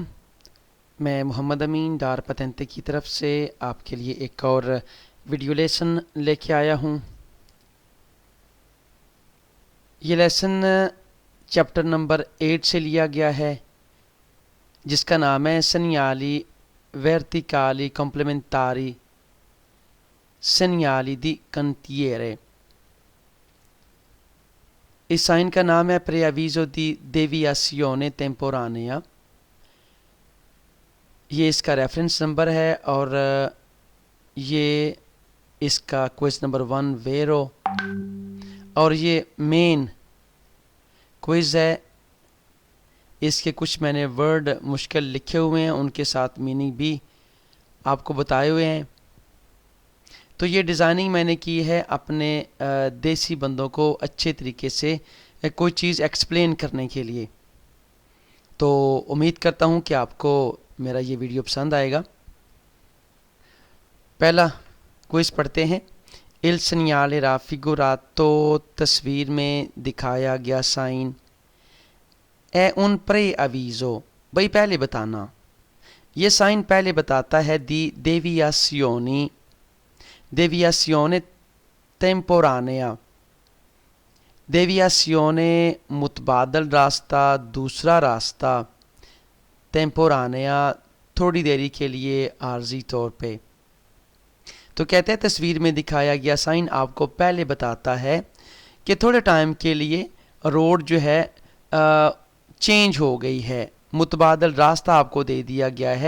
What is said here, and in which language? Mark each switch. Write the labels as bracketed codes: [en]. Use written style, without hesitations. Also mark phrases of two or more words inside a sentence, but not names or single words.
[hi] मैं मोहम्मद अमीन डार पतंते की तरफ से आपके लिए एक और वीडियो लेसन लेके आया हूँ। ये लेसन चैप्टर नंबर 8 से लिया गया है, जिसका नाम है [it] segnali verticali complementari segnali di cantiere। [hi] इस साइन का नाम है [it] preavviso di deviazione temporanea। [hi] ये इसका रेफरेंस नंबर है और ये इसका क्विज नंबर 1 वेरो, और ये मेन क्विज है। इसके कुछ मैंने वर्ड मुश्किल लिखे हुए हैं, उनके साथ मीनिंग भी आपको बताए हुए हैं। तो ये डिज़ाइनिंग मैंने की है अपने देसी बंदों को अच्छे तरीके से कोई चीज़ एक्सप्लेन करने के लिए। तो उम्मीद करता हूँ कि आपको मेरा ये वीडियो पसंद आएगा। पहला क्विज पढ़ते हैं। [it] इल segnale raffigurato, [hi] तस्वीर में दिखाया गया साइन है [it] उन preavviso, [hi] भाई पहले बताना। ये साइन पहले बताता है [it] दी deviazione temporanea। [hi] deviazione मुतबादल रास्ता, दूसरा रास्ता, temporanea थोड़ी देरी के लिए, आर्जी तौर पे। तो कहते हैं तस्वीर में दिखाया गया साइन आपको पहले बताता है कि थोड़े टाइम के लिए रोड जो है चेंज हो गई है, मुतबादल रास्ता आपको दे दिया गया है।